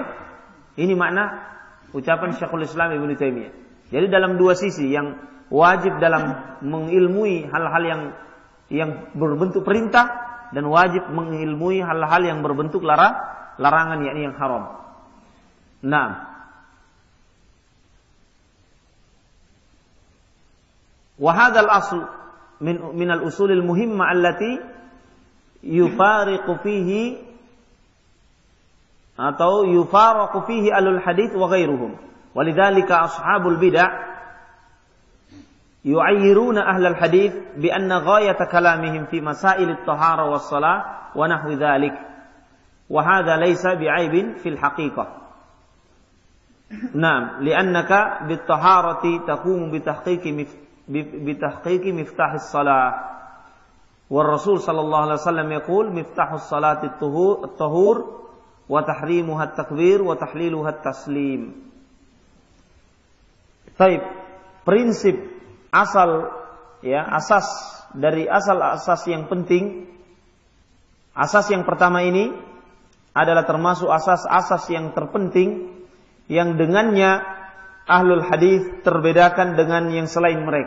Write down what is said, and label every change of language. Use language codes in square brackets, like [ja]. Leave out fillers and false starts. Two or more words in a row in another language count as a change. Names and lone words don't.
[id] Ini makna ucapan Syekhul Islam Ibnu Taimiyah. Jadi dalam dua sisi, yang wajib dalam mengilmui hal-hal yang berbentuk perintah, dan wajib mengilmui hal-hal yang berbentuk larangan, yakni yang haram. Nah, [ar] وهذا الأصل من الأصول المهمة التي يفارق فيه atau يفارق فيه أهل الحديث وغيرهم. ولذلك أصحاب البدع يعيرون أهل الحديث بأن غاية كلامهم في مسائل الطهارة والصلاة ونحو ذلك. وهذا ليس بعيب في الحقيقة. نعم، لأنك بالطهارة تقوم بتحقيق مفتاح الصلاة. والرسول صلى الله عليه وسلم يقول مفتاح الصلاة الطهور وتحريمها التكبير وتحليلها التسليم. [id] Baik, prinsip asal, ya, asas dari asas yang penting. Asas yang pertama ini adalah termasuk asas-asas yang terpenting yang dengannya [ar] أهل الحديث [id] terbedakan dengan yang selain mereka.